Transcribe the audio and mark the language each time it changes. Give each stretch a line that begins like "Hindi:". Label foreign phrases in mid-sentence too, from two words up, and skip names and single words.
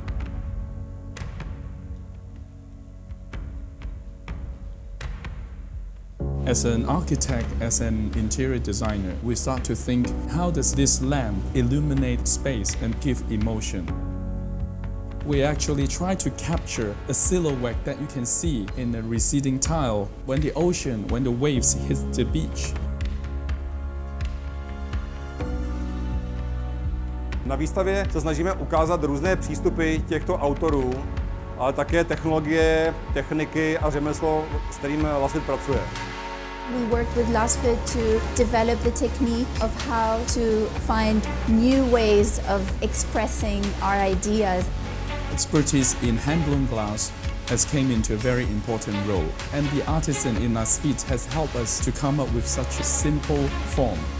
English: As an architect, as an interior designer, we start to think, how does this lamp illuminate space and give emotion? We actually try to capture a silhouette that you can see in a receding tile when the ocean, when the waves hit the beach.
Czech: Na výstavě se snažíme ukázat různé přístupy těchto autorů, ale také technologie, techniky a řemeslo, s kterým Lasvit pracuje.
English: We worked with Lasvit to develop the technique of how to find new ways of expressing our ideas. expertise in hand-blown glass has came into a very important role, and the artisan in Lasvit has helped us to come up with such a simple form.